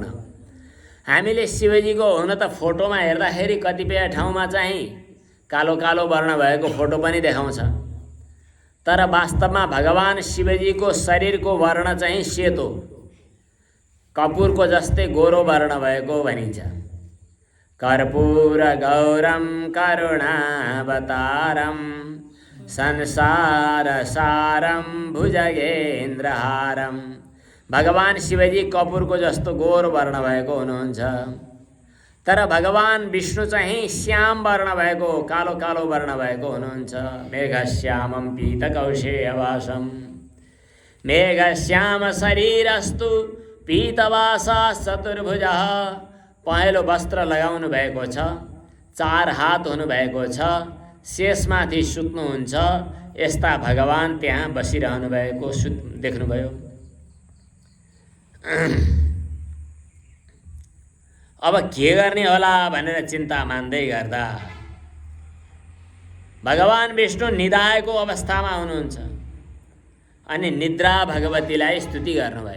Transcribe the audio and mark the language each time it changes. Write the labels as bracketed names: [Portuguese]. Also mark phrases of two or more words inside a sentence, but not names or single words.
[Nepali] हामीले शिवजीको हुन त फोटोमा हेर्दाखेरि कतिपय ठाउँमा चाहिँ कालो कालो वर्ण भएको फोटो पनि देखाउँछ, तर वास्तवमा भगवान शिवजीको शरीरको वर्ण चाहिँ सेतो, कपुरको जस्तै गोरो वर्ण भएको भनिन्छ। [Sanskrit] कर्पूर गौरम करुणावतारम संसार सारम भुजगेन्द्रहारम। [Nepali] भगवान शिवजी कपुरको जस्तो गोरो वर्ण भएको हुनुहुन्छ, तर भगवान विष्णु चाहिँ श्याम वर्ण भएको, कालो कालो वर्ण भएको हुनुहुन्छ। [Sanskrit] मेघश्यामं पीतकौशेयवासं मेघश्याम शरीरस्तु पीतवासा चतुर्भुजः। [Nepali] पहेँलो वस्त्र लगाउनु भएको छ, 4 हात हुनुभएको छ, शेषमाथि सुत्नुहुन्छ। यस्ता भगवान त्यहाँ बसिरहनु भएको देख्नुभयो। अब के गर्ने होला भनेर चिन्ता मान्दै गर्दा भगवान विष्णु निदाएको अवस्थामा हुनुहुन्छ अनि निद्रा भगवतीलाई स्तुति गर्नुभयो।